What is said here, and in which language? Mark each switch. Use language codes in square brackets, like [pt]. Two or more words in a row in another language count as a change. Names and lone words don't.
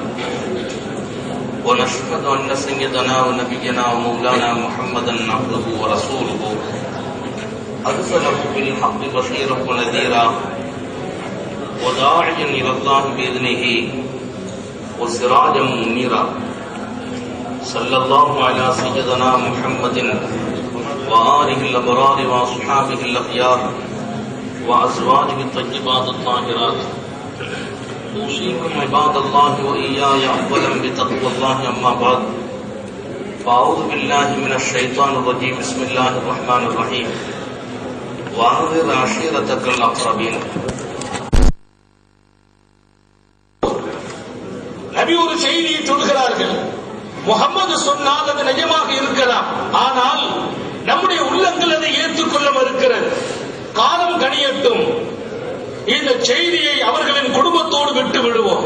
[ar] ونشهد أن سيدنا ونبينا ومولانا محمدا عبده ورسوله أرسله بالحق بشيرا ونذيرا وداعيا إلى الله بإذنه وسراجا منيرا صلى الله على سيدنا محمد وآله الأبرار وأصحابه الأخيار وأزواجه الطيبات الطاهرات. أوصيكم عباد الله وإياي أولا بتقوى الله أما بعد. فأعوذ بالله من الشيطان الرجيم. بسم الله الرحمن الرحيم. وأنذر عشيرتك الأقربين. [ta] நபி ஒரு செய்தியை சொல்கிறார்கள். முகமது சொன்னால் அது நிஜமாக இருக்கலாம், ஆனால் நம்முடைய உள்ளங்கள் அதை ஏற்றுக்கொள்ள மறுக்கிறது. காலம் கணியட்டும், இந்த செய்தியை அவர்களின் குடும்பத்தோடு விட்டு விடுவோம்.